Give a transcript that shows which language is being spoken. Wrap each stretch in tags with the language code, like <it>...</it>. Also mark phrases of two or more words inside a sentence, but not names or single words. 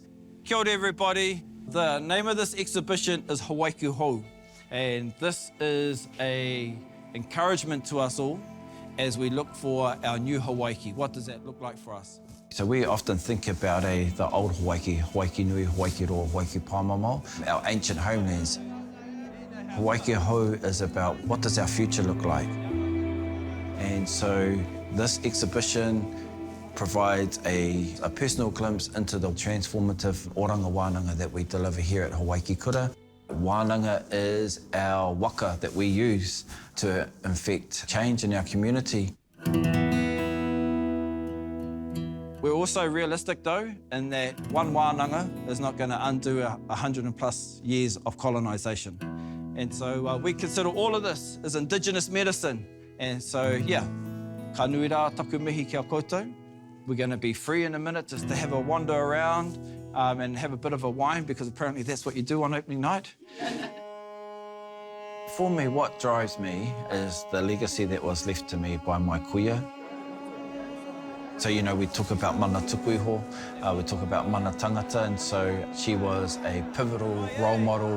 <mi>Kia ora,</mi> <en>everybody. The name of this exhibition is Hawaiki Hou, and this is an encouragement to us all as we look for our new Hawaiki. What does that look like for us? So we often think about the old Hawaiki, Hawaiki Nui, Hawaiki Roa, Hawaiki Pāmamo, our ancient homelands. Hawaiki Hou is about what does our future look like? And so this exhibition provides a personal glimpse into the transformative</en> <mi>oranga wānanga</mi> <en>that we deliver here at Hawaiki Kura. Wānanga is our waka that we use to effect change in our community. We're also realistic though, in that one wānanga is not going to undo 100+ years of colonisation. And so we consider all of this as Indigenous medicine. And so, yeah,</en> <mi>ka nui rā taku mihi kia koutou.</mi> <en>We're going to be free in a minute just to have a wander around and have a bit of a wine, because apparently that's what you do on opening night. For me, what drives me is the legacy that was left to me by my kuia. So, you know, we talk about</en> <mi>mana tukuiho,</mi> <en>we talk about</en> <mi>mana tangata,</mi> <en>and so she was a pivotal role model.</en>